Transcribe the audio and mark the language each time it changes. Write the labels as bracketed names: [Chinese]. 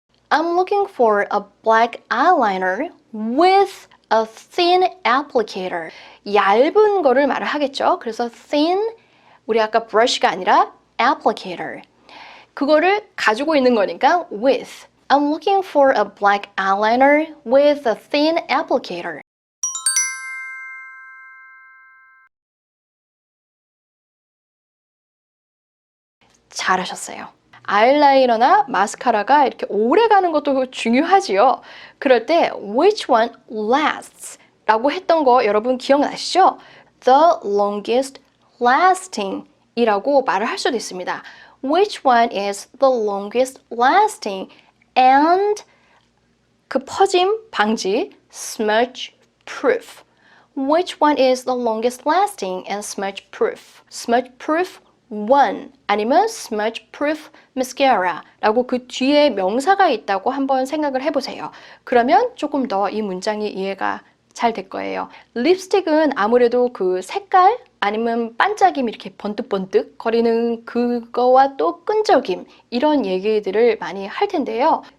[English] I'm looking for a black eyeliner with a thin applicator. [Korean] 얇은 거를 말을 하겠죠. 그래서 thin, 우리 아까 brush가 아니라 applicator. 그거를 가지고 있는 거니까 with. [English] I'm looking for a black eyeliner with a thin applicator. [Korean] 잘하셨어요. 아이라이너나 마스카라가 이렇게 오래 가는 것도 중요하지요. 그럴 때 [English] which one lasts [Korean] 라고 했던 거 여러분 기억나시죠? [English] The longest lasting [Korean] 이라고 말을 할 수도 있습니다. [English] Which one is the longest lasting? [Korean] And 그 퍼짐 방지, [English] smudge proof. Which one is the longest lasting and smudge proof? Smudge proof 1 [Korean] 아니면 [English] smudge proof mascara [Korean] 라고 그 뒤에 명사가 있다고 한번 생각을 해보세요. 그러면 조금 더 이 문장이 이해가 잘 될 거예요. 립스틱은 아무래도 그 색깔 아니면 반짝임 이렇게 번뜩번뜩 거리는 그거와 또 끈적임 이런 얘기들을 많이 할 텐데요.